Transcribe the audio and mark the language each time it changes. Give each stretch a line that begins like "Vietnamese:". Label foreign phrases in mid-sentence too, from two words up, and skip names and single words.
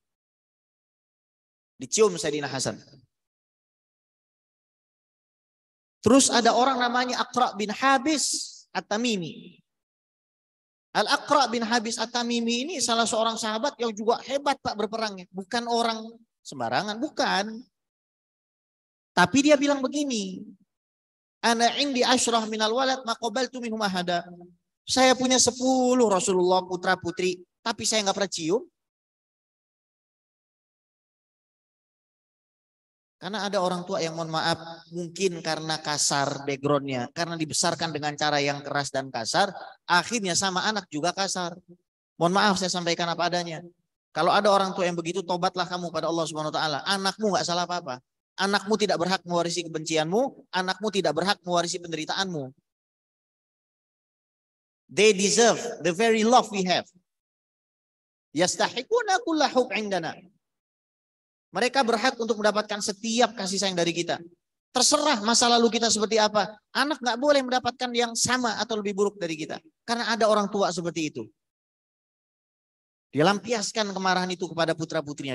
Indonesian: Dicium Sayyidina Hasan. Terus ada orang namanya Aqra bin Habis At-Tamimi. Al-Aqra bin Habis At-Tamimi ini salah seorang sahabat yang juga hebat Pak berperangnya. Bukan orang sembarangan, bukan. Tapi dia bilang begini.
Arabic: أنا عندي عشرة من الولد ما قبلت منهم أحدا.
Indonesian: Saya punya 10 Rasulullah putra putri, tapi saya nggak pernah cium. Karena ada orang tua yang mohon maaf mungkin karena kasar backgroundnya, karena dibesarkan dengan cara yang keras dan kasar, akhirnya sama anak juga kasar. Mohon maaf saya sampaikan apa adanya. Kalau ada orang tua yang begitu, tobatlah kamu pada Allah
Arabic: سبحانه وتعالى.
Indonesian: Anakmu nggak salah apa-apa. Anakmu tidak berhak mewarisi kebencianmu, anakmu tidak berhak mewarisi penderitaanmu.
English: They deserve the very love we have.
Arabic: يستحقون كل حب عندنا.
Indonesian: Mereka berhak untuk mendapatkan setiap kasih sayang dari kita. Terserah masa lalu kita seperti apa. Anak nggak boleh mendapatkan yang sama atau lebih buruk dari kita. Karena ada orang tua seperti itu. Dia lampiaskan kemarahan itu kepada putra-putrinya.